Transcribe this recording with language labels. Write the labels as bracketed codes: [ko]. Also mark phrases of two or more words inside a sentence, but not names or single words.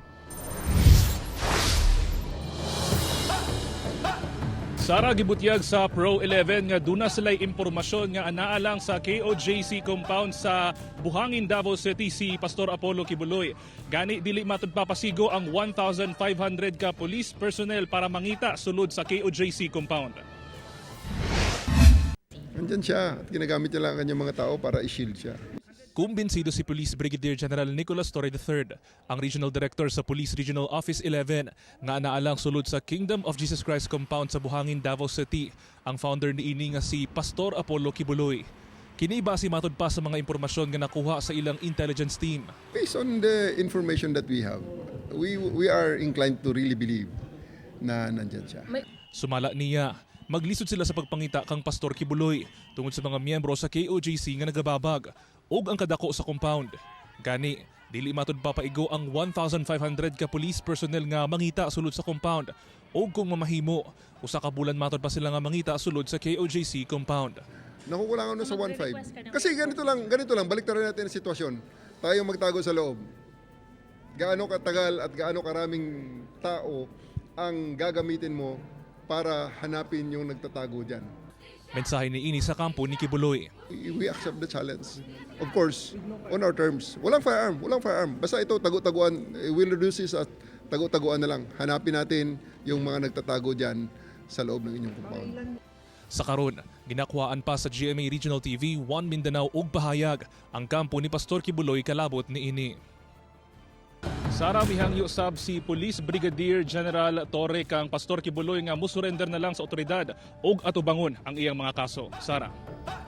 [ceb] Sara gibutyag sa Pro 11 nga duna sila'y impormasyon nga anaalang sa KOJC compound sa Buhangin, Davao City si Pastor Apollo Kibuloy. Gani dili matud papasigo ang 1,500 ka [en] police personnel [ceb] para mangita sulod sa KOJC compound. [tl] Nandyan siya at ginagamit niya lang ang kanyang mga tao para i-shield siya. [ceb] Kumbinsido si Police Brigadier General Nicolas Torre III, ang Regional Director sa Police Regional Office 11, nga anaalang sulod sa Kingdom of Jesus Christ compound sa Buhangin, Davao City, ang founder niini nga si Pastor Apollo Kibuloy. Kini base matud pa sa mga impormasyon nga nakuha sa ilang [en] intelligence team. Based on the information that we have, we are inclined to really believe [tl] na nandyan siya. [ceb] Sumala niya, maglisod sila sa pagpangita kang Pastor Kibuloy tungod sa mga miyembro sa KOJC nga nagababag ug ang kadako sa compound. Gani, dili matud papaigo ang 1,500 ka [en] police personnel [ceb] nga mangita sulod sa compound ug kung mamahimo, usa ka bulan matud pa sila nga mangita sulod sa KOJC compound. [tl] Nakukulangan na sa 1.5. Kasi ganito lang, baliktaran natin ang sitwasyon. Tayo magtago sa loob. Gaano katagal at gaano karaming tao ang gagamitin mo para hanapin yung nagtatago dyan. [ceb] Mensahe ni ini sa kampo ni Kibuloy. [en] We accept the challenge. Of course, on our terms. [tl] Walang firearm. Basta ito, tagu-taguan. [en] We'll reduce this [tl] at tagu-taguan na lang. Hanapin natin yung mga nagtatago dyan sa loob ng inyong compound. [ceb] Sa karon, ginakuhaan pa sa GMA Regional TV 1 Mindanao ug Bahayag ang kampo ni Pastor Kibuloy kalabot ni ini. Sara, mihangyo sab si Police Brigadier General Torre kang Pastor Kibuloy nga musurrender na lang sa otoridad ug atubangon ang iyang mga kaso.